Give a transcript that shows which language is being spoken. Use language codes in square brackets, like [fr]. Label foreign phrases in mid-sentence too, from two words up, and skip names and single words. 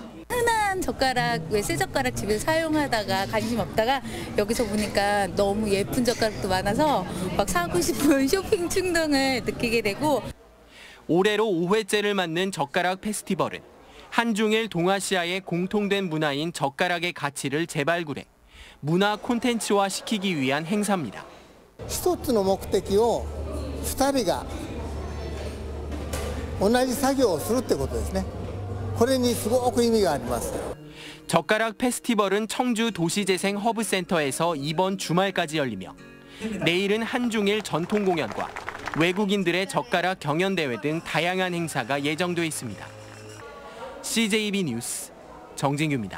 [ko] 흔한 젓가락, 왜 쇠젓가락 집에서 사용하다가 관심 없다가 여기서 보니까 너무 예쁜 젓가락도 많아서 막 사고 싶은 쇼핑 충동을 느끼게 되고. 올해로 5회째를 맞는 젓가락 페스티벌은 한중일 동아시아의 공통된 문화인 젓가락의 가치를 재발굴해 문화 콘텐츠화 시키기 위한 행사입니다. [ja] 一つの目的を2人が同じ作業をするってことですね。これにすごく意味があります。 [ko] 젓가락 페스티벌은 청주 도시재생 허브센터에서 이번 주말까지 열리며 내일은 한중일 전통 공연과 외국인들의 젓가락 경연대회 등 다양한 행사가 예정돼 있습니다. CJB 뉴스 정진규입니다.